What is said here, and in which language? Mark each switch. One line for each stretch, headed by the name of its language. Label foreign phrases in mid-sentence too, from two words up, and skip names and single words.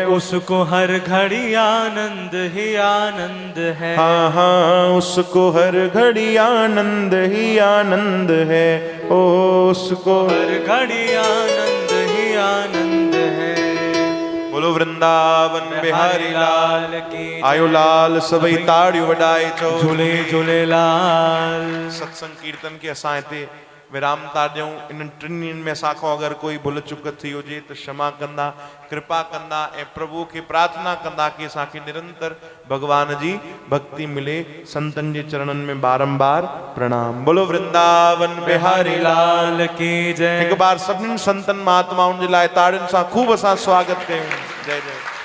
Hindi: उसको हर घड़ी आनंद ही आनंद है। हाँ हाँ उसको हर घड़ी आनंद ही आनंद है। ओ उसको हर घड़ी आनंद ही आनंद है। बोलो वृंदावन बिहारी लाल की
Sindhi: आयो लाल सभई ताड़ियूं वॾाए चओ झूले झूलेलाल। सत्संग कीर्तन के असां हिते विराम था ॾियूं इन टिनि ॾींहंनि में असांखां अगरि कोई भुल चुक थी हुजे त क्षमा कंदा कृपा कंदा ऐं प्रभु खे प्रार्थना कंदा कि असांखे निरंतर भगवान जी भक्ति मिले। संतन जे चरणनि में बारंबार प्रणाम।
Hindi: बोलो वृंदावन बिहारी लाल की जय।
Sindhi: हिकु बार सभिनी संतन महात्माउनि जे लाइ ताड़ियुनि सां खूब असां स्वागत कयूं। जय जय।